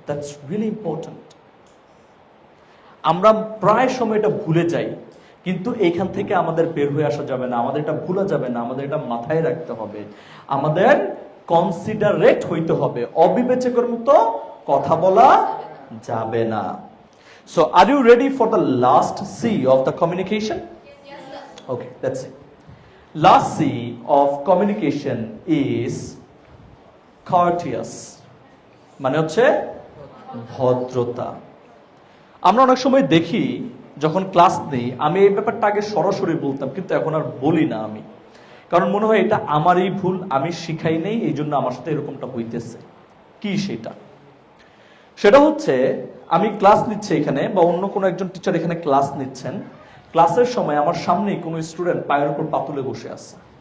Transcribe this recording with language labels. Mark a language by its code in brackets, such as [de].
[en] That's really important. [bn] আমরা প্রায় সময় এটা ভুলে যাই, কিন্তু এইখান থেকে আমাদের বের হয়ে আসা যাবে না, আমাদের এটা ভুলা যাবে না, আমাদের এটা মাথায় রাখতে হবে। আমাদের কনসিডারেট হইতে হবে, অবিবেচকের মতো কথা বলা যাবে না। [en] So are you ready for the last C of the communication? Yes, sir. Okay, that's it. Last C of communication is courteous, [bn] মানে হচ্ছে ভদ্রতা। আমরা অনেক সময় দেখি, যখন ক্লাস নেই, আমি এই ব্যাপারটা আগে সরাসরি বলতাম, কিন্তু এখন আর বলি না আমি, কারণ মনে হয় এটা আমারই ভুল, আমি শিখাই নেই, এই জন্য আমার সাথে এরকমটা হইতেছে। কি সেটা হচ্ছে, আমি ক্লাস নিচ্ছি এখানে, বা অন্য কোনো একজন টিচার এখানে ক্লাস নিচ্ছেন, ক্লাসের সময় আমার সামনেই কোনো স্টুডেন্ট পায়ের উপর পাতুলে বসে আছে।